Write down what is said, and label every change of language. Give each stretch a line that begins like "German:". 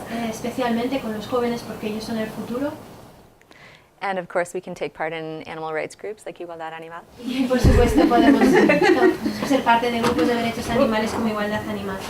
Spanish: especialmente con los jóvenes porque ellos son el futuro.
English: And of course, we can take part in animal rights groups like Igualdad Animal.
Spanish: Y por supuesto podemos ser parte de grupos de derechos animales como Igualdad Animal.